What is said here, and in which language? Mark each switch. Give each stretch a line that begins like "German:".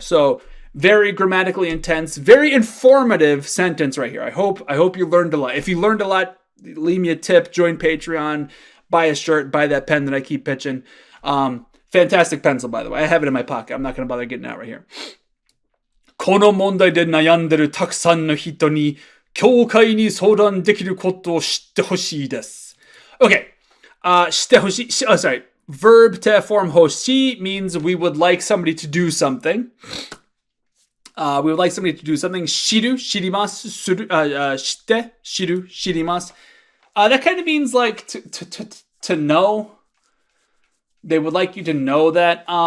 English: So very grammatically intense, very informative sentence right here. I hope you learned a lot. If you learned a lot, leave me a tip, join Patreon, buy a shirt, buy that pen that I keep pitching. Fantastic pencil, by the way. I have it in my pocket. I'm not going to bother getting it out right here.
Japanese: この問題で悩んでるたくさんの人に教会に相談できることを知ってほしいです。
English: Okay. 知ってほしい.Sorry. Verb to form 欲しい means we would like somebody to do something. We would like somebody to do something.
Japanese: 知る、知ります。知って、知る、知ります。
English: That kind of means like to know. They would like you to know that.